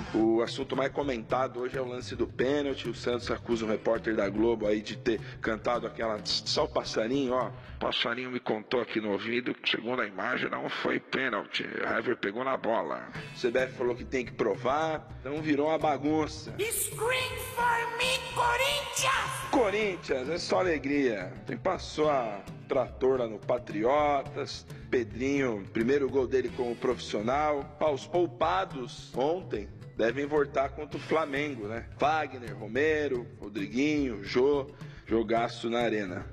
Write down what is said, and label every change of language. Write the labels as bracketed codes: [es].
[pt] O assunto mais comentado hoje é o lance do pênalti. O Santos acusa um repórter da Globo aí de ter cantado aquela... Só o passarinho, ó. O passarinho me contou aqui no ouvido que, segundo a imagem, não foi pênalti. O River pegou na bola. O CBF falou que tem que provar, então virou uma bagunça. [en] Scream for me, Corinthians! [pt] Corinthians, é só alegria. Tem passou a... Trator lá no Patriotas, Pedrinho, primeiro gol dele como profissional. Os poupados ontem devem voltar contra o Flamengo, né? Wagner, Romero, Rodriguinho, Jô, jogaço na arena.